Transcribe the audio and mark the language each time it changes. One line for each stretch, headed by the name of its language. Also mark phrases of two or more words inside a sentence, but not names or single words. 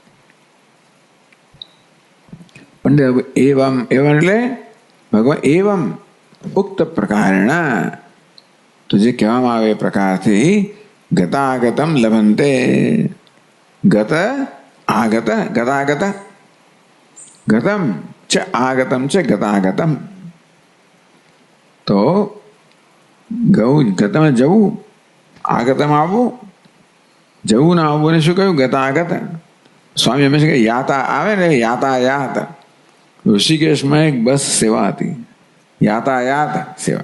Gujarati: પંડિત એવમ એટલે ભગવાન એવમ ઉક્ત પ્રકારના, તો જે કહેવામાં આવે એ પ્રકારથી
Sanskrit: ગતાગતમ લભંતે. ગત આગત ગતાગત. ગતમ च आगतम च गतागतम.
Gujarati: તો ગતમ જવું, આગતમ આવવું, જવું ને આવવું ને શું કહ્યું? ગતાગત. સ્વામી હંમેશા કહે યાતા આવે ને યાતાયાત. ઋષિકેશમાં એક બસ સેવા હતી, યાતાયાત સેવા.